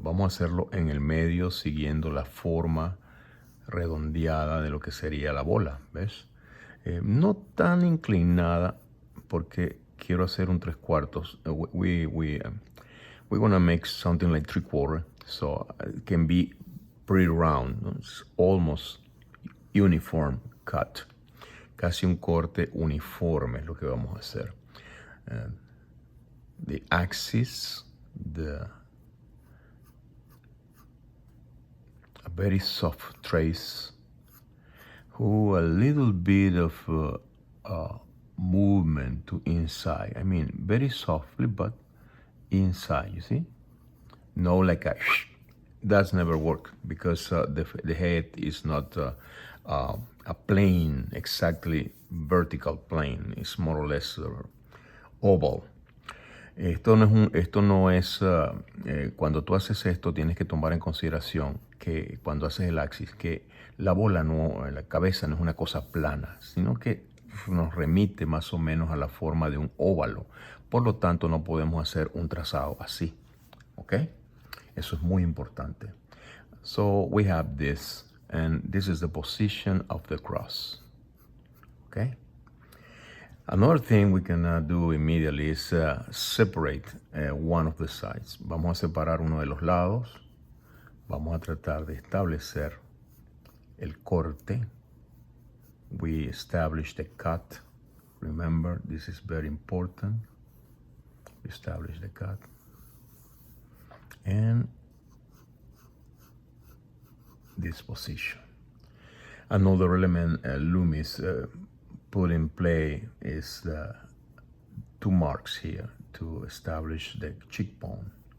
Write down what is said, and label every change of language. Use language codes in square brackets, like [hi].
[es] Vamos a hacerlo en el medio siguiendo la forma redondeada de lo que sería la bola, ¿ves? No tan inclinada porque quiero hacer un 3/4. [en] We're gonna make something like 3/4, so it can be pretty round. It's almost uniform cut. [es] Casi un corte uniforme es lo que vamos a hacer. [en] The axis, a very soft trace, who a little bit of movement to inside. I mean, very softly, but inside, you see? No like a, that's never work because the head is not a plane, exactly vertical plane. It's more or less oval. [es] Esto no es cuando tú haces esto tienes que tomar en consideración que cuando haces el axis, que la bola no, la cabeza no es una cosa plana, sino que nos remite más o menos a la forma de un óvalo. Por lo tanto, no podemos hacer un trazado así, ¿ok? Eso es muy importante. [en] So we have this, and this is the position of the cross, ¿ok? Another thing we can do immediately is separate one of the sides. [es] Vamos a separar uno de los lados. Vamos a tratar de establecer el corte. [en] We establish the cut. Remember, this is very important. We establish the cut. And this position. Another element Loomis put in play is the two marks here to establish the cheekbone.